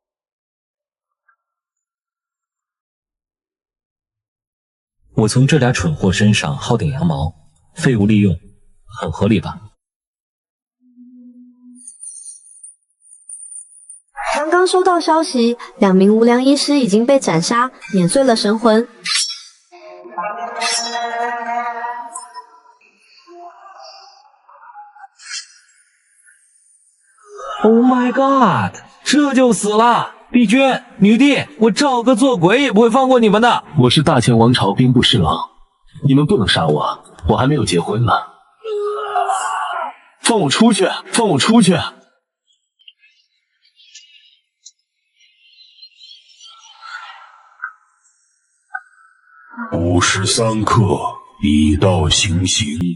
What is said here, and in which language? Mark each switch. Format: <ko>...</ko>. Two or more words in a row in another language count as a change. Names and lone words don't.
<zh>我從這倆蠢貨身上薅點羊毛，廢物利用，很合理吧？剛剛收到消息，2名無良醫師已經被斬殺，碾碎了神魂。</zh> <en>Oh my god！</en> <zh>这就死了！帝君、女帝，我赵哥做鬼也不会放過你们的！我是大秦王朝兵部侍郎，你们不能杀我，我還沒有結婚呢。放我出去！放我出去！53刻，以道行刑。</zh>